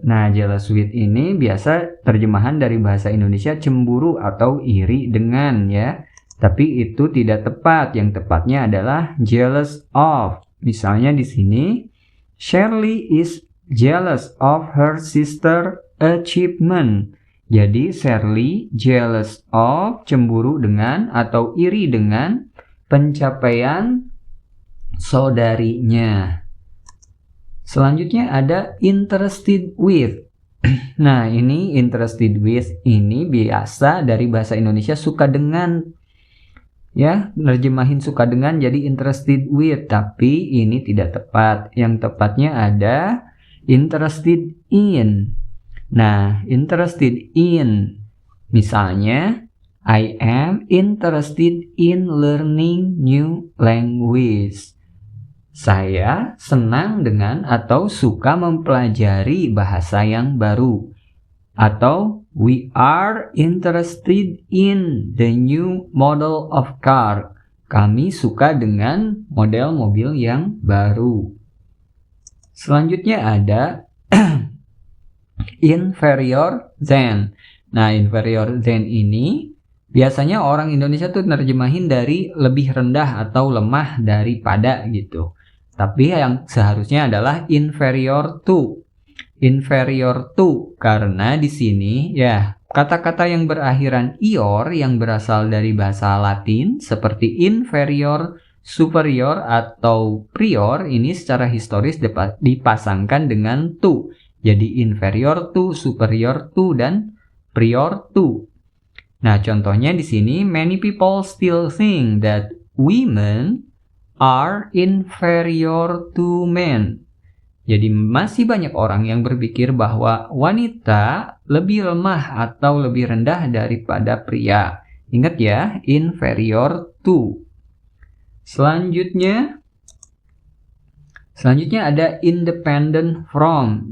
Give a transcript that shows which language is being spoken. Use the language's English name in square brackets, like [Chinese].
[Indonesian] Nah, jealous with ini biasa terjemahan dari bahasa Indonesia cemburu atau iri dengan ya. Tapi itu tidak tepat. Yang tepatnya adalah jealous of. Misalnya di sini, [English] Shirley is jealous of her sister achievement. [Indonesian] Jadi Shirley jealous of, cemburu dengan atau iri dengan pencapaian saudarinya. Selanjutnya ada interested with. Nah, ini interested with ini biasa dari bahasa Indonesia suka dengan. Ya, nerjemahin suka dengan jadi interested with, tapi ini tidak tepat. Yang tepatnya ada interested in. [English] Nah, interested in. [Indonesian] Misalnya, [English] I am interested in learning new language. [Indonesian] Saya senang dengan atau suka mempelajari bahasa yang baru. Atau [English] we are interested in the new model of car. [Indonesian] Kami suka dengan model mobil yang baru. Selanjutnya ada inferior than. Nah, inferior than ini biasanya orang Indonesia tuh nerjemahin dari lebih rendah atau lemah daripada gitu. Tapi yang seharusnya adalah inferior to. Inferior to karena di sini ya kata-kata yang berakhiran ior yang berasal dari bahasa Latin seperti inferior, superior atau prior ini secara historis dipasangkan dengan to. Jadi inferior to, superior to dan prior to. Nah, contohnya di sini [English] many people still think that women are inferior to men. [Indonesian] Jadi masih banyak orang yang berpikir bahwa wanita lebih lemah atau lebih rendah daripada pria. Ingat ya, inferior to. Selanjutnya ada independent from.